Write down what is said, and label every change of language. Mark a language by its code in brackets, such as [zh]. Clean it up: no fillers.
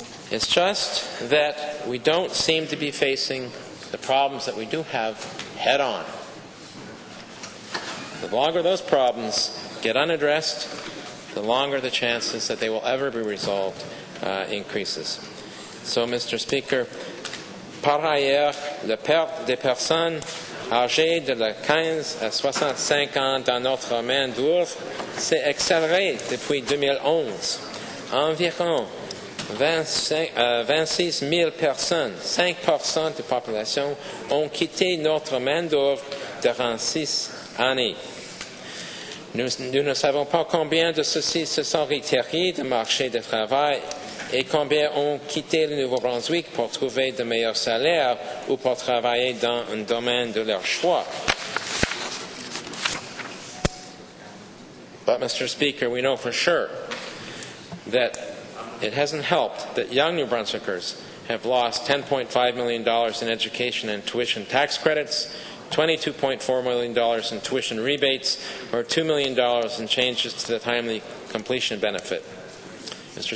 [en] It's just that we don't seem to be facing the problems that we do have head on. The longer those problems get unaddressed, the longer the chances that they will ever be resolved increases. So, Mr. Speaker, [fr] par ailleurs, la perte des personnes âgées de 15 à 65 ans dans notre main-d'œuvre s'est accélérée depuis 2011. Environ 26 000 personnes, 5% de la population, ont quitté notre main-d'œuvre durant 6 années. Nous ne savons pas combien de ceux-ci se sont retirés du marché du travail et combien ont quitté le Nouveau-Brunswick pour trouver de meilleurs salaires ou pour travailler dans un domaine de leur choix. [en] But, Mr. Speaker, we know for sure that it hasn't helped that young New Brunswickers have lost $10.5 million in education and tuition tax credits, $22.4 million in tuition rebates, or $2 million in changes to the timely completion benefit. Mr.